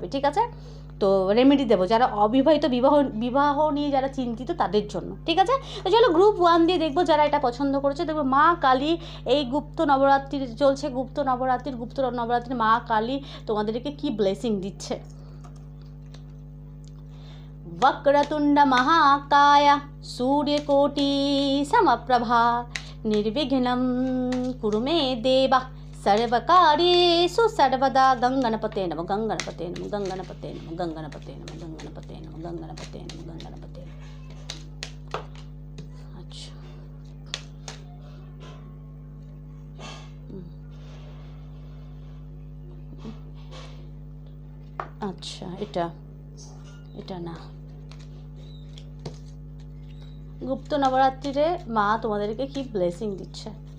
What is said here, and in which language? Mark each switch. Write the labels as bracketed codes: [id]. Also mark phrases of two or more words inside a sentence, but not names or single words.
[bn] ঠিক আছে, তো রেমেডি দেবো যারা অবিবাহিত, বিবাহ নিয়ে যারা চিন্তিত, তাদের জন্য। ঠিক আছে, তো চলো গ্রুপ 1 দিয়ে দেখবো যারা এটা পছন্দ করেছে। দেখবো মা কালী এই গুপ্ত নবরাত্রি চলছে, গুপ্ত নবরাত্রি মা কালী তোমাদেরকে কি ব্লেসিং দিচ্ছে। [sa] वक्रतुंड महाकाय सूर्यकोटि समप्रभा निर्विघ्नं कुरु मे देवा सर्वकार्येषु सर्वदा। गंगणपते नमः, गंगणपते नमः, गंगणपते नमः, गंगणपते नमः, गंगणपते नमः, गंगणपते नमः, गंगणपते। [bn] अच्छा, अच्छा, এটা না। গুপ্ত নবরাত্রিরে মা তোমাদেরকে কি ব্লেসিং দিচ্ছে।